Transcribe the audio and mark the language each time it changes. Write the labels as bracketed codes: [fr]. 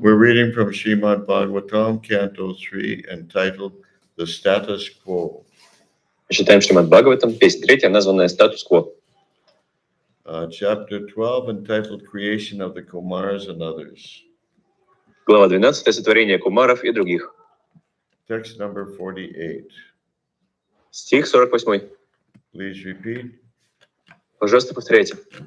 [en] We're reading from Srimad Bhagavatam, Canto 3, entitled The Status Quo. [ru] Читаем Шримад Бхагаватам, песня 3, названная «Статус-кво». [en] Chapter 12, entitled Creation of the Kumars and Others. [ru] Глава 12, сотворение кумаров и других. [en] Text number 48. [ru] Стих 48. [en] Please repeat. [ru] Пожалуйста, повторяйте.